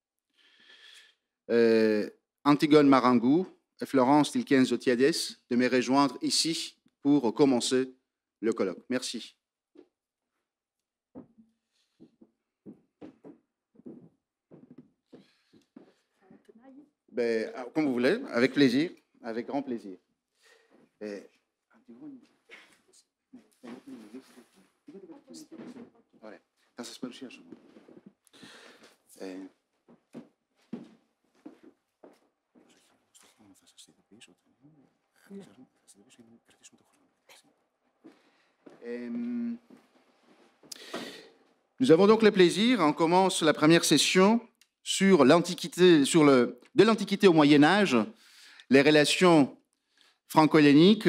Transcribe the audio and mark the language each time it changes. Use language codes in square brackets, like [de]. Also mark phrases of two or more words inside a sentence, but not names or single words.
[fr] Antigone Marangou et Florence Tilkens-Zotiades, de me rejoindre ici pour commencer le colloque. Merci. Comme vous voulez, avec plaisir, avec grand plaisir. [el] Θα σας παρουσιάσω. Θα σας ειδοποιήσω. [fr] Nous avons donc le plaisir, on commence la première session sur l'Antiquité, de l'Antiquité au Moyen-Âge, les relations franco-helléniques.